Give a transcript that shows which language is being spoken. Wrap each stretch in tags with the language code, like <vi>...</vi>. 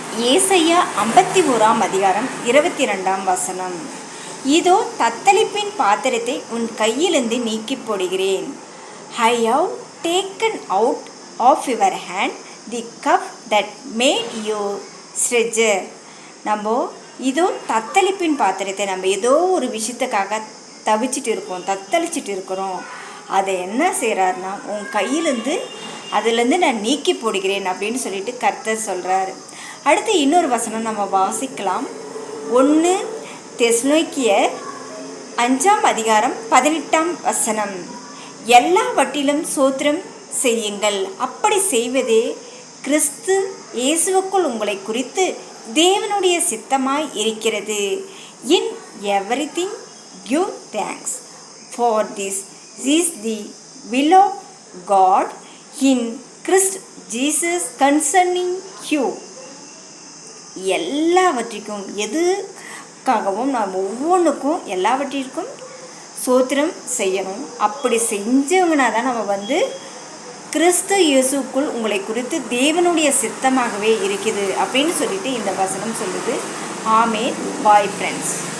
<ta>ஏசாயா 51 அதிகாரம் 22 வசனம். இதோ தத்தளிப்பின் பாத்திரத்தை உன் கையிலிருந்து நீக்கி போடுகிறேன்.</ta> <en>I have taken out of your hand the cup that made you treasure.</en> <ta>நம்ம இதோ தத்தளிப்பின் பாத்திரத்தை, நம்ம ஏதோ ஒரு விஷயத்துக்காக தத்தளிச்சிட்டு இருக்கிறோம். அதை என்ன செய்கிறாருன்னா, உன் கையிலேருந்து அதுலேருந்து நான் நீக்கி போடுகிறேன் அப்படின்னு சொல்லிட்டு கர்த்தர் சொல்கிறாரு. அடுத்து இன்னொரு வசனம் நம்ம வாசிக்கலாம். 1 தெசலோனிக்கேயர் 5 அதிகாரம் 18 வசனம். எல்லாவற்றிலும் ஸ்தோத்திரம் செய்யுங்கள், அப்படி செய்வதே கிறிஸ்து இயேசுவுக்குள் உங்களை குறித்து தேவனுடைய சித்தமாய் இருக்கிறது.</ta> <en>In everything give thanks, for this is the will of God in Christ Jesus concerning you.</en> <ta>எல்லாவற்றிற்கும், எதுக்காகவும் நாம் ஒவ்வொன்றுக்கும் எல்லாவற்றிற்கும் ஸ்தோத்திரம் செய்யணும். அப்படி செஞ்சவங்கன்னா தான் நம்ம கிறிஸ்து இயேசுக்குள் உங்களை குறித்து தேவனுடைய சித்தமாகவே இருக்குது அப்படின்னு சொல்லிட்டு இந்த வசனம் சொல்லுது. ஆமென். Bye friends.</ta>